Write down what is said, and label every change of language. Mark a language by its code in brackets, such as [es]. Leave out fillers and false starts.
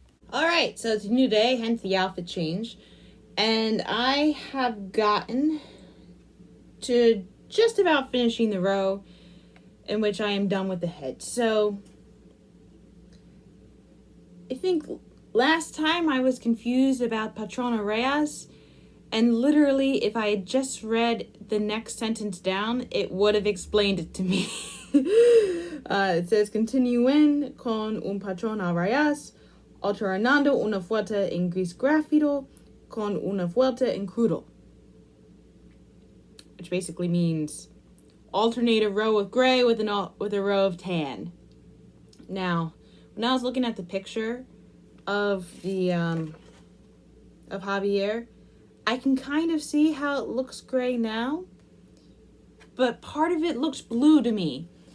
[en] All right, so it's a new day, hence the outfit change. And I have gotten to just about finishing the row in which I am done with the head. So I think last time I was confused about [es] Patrona Reyes, [en] and literally if I had just read the next sentence down, it would have explained it to me. It says, [es] continúen con un patrón a rayas, alternando una vuelta en gris gráfico con una vuelta en crudo. [en] Which basically means alternate a row of gray with a row of tan. Now, when I was looking at the picture of the of Javier, I can kind of see how it looks gray now, but part of it looks blue to me.